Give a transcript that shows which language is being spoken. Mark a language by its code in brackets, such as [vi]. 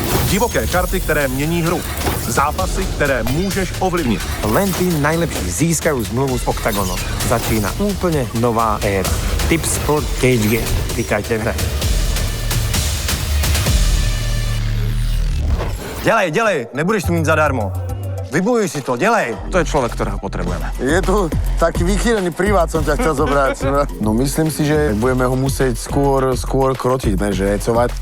[cs] Divoké karty, které mění hru. Zápasy, které můžeš ovlivnit. [sk] Len tí najlepší získajú zmluvu s Octagonom. Začína úplne nová éra. Tips Sport Cage Game. Klikajte v hre. [cs] Dělej, nebudeš to mít zadarmo. Vybojuj si to, dělej. [sk] To je človek, ktorého potrebujeme. Je tu taký vychýrený privát, som ťa chcel zobrať. No myslím si, že budeme ho musieť skôr krotiť, ne, že hecovať.